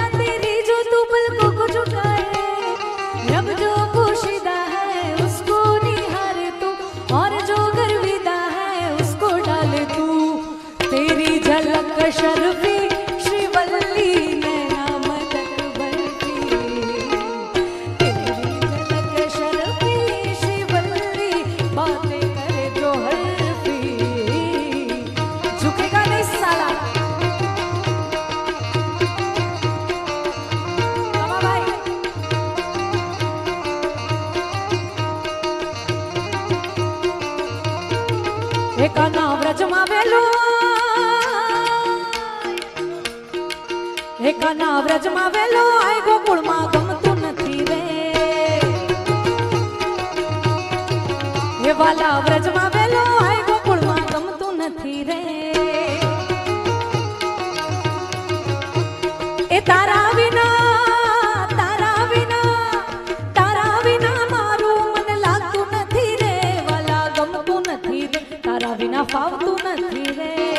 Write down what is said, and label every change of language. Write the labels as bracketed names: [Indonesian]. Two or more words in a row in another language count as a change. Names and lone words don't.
[Hindi] तेरी जो तू पलकों को झुकाए रब जो पोशीदा है उसको निहार तू और जो गर्विदा है उसको डाल तू तेरी झलक शर्फी श्रीवल्ली नैना मदद बरती तेरी झलक शर्फी श्रीवल्ली बातें करे जो हल्फी झुकेगा नहीं साला [Gujarati] એકાના વ્રજમાં વેલો એકાના વ્રજમાં વેલો આય ગોકુળમાં ગમતું નથી રે હે વાલા વ્રજમાં વેલો આય ગોકુળમાં ગમતું નથી રે એ તારા વિના મારું મન લાગતું નથી રે વાલા ગમતું નથી રે તારા વિના ફાવતું નથી રે